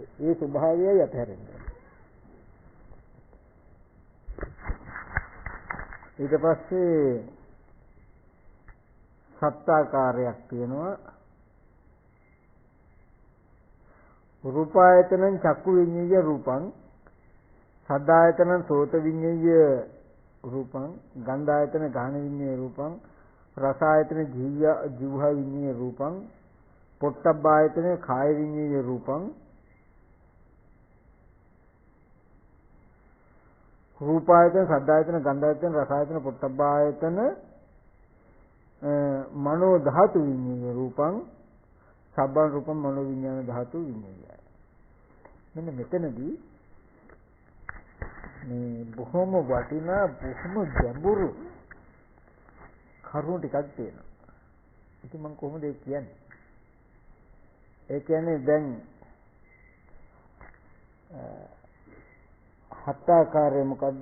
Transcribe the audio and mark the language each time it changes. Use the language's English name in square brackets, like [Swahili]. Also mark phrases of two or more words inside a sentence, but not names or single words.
[Sinhala] ඒ ස්වභාවයයි අතහැරෙන්නේ. ඊට පස්සේ සත්‍යාකාරයක් තියෙනවා. [Pali] රූපායතනං චක්කු විඤ්ඤාය රූපං සද්ධායතනං සෝත විඤ්ඤාය රූපං ගන්ධායතන ගාහන විඤ්ඤාය රූපං රසායතන ජීවහා විඤ්ඤාය රූපං පොට්ටබ්බායතන කාය විඤ්ඤාය රූපං රූපායතන සද්ධායතන ගන්ධායතන රසායතන පොට්ටබ්බායතන මනෝ ධාතු විඤ්ඤාය රූපං සබ්බන් රූපං මනෝ විඤ්ඤාණ ධාතු විඤ්ඤායයි. [Sinhala] මෙන්න මෙතනදී මේ බොහොම වටිනා බොහොම ගැඹුරු කරුණු ටිකක් තියෙනවා. ඉතින් මම කොහොමද ඒ කියන්නේ? ඒ කියන්නේ දැන් හත් ආකාරය මොකද්ද?